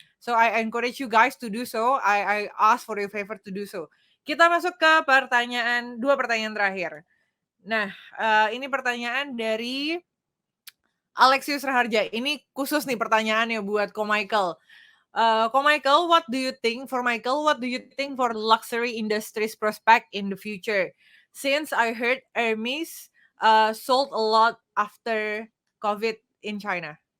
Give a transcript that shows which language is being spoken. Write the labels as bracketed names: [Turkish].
[English] So I encourage you guys to do so. I ask for your favor to do so. [Indonesian] Kita masuk ke 2 pertanyaan terakhir. Nah, ini pertanyaan dari Alexius Raharja, ini khusus nih pertanyaannya buat Ko Michael. [English] Ko Michael, what do you think for luxury industry's prospect in the future? Since I heard Hermes sold a lot after COVID in China.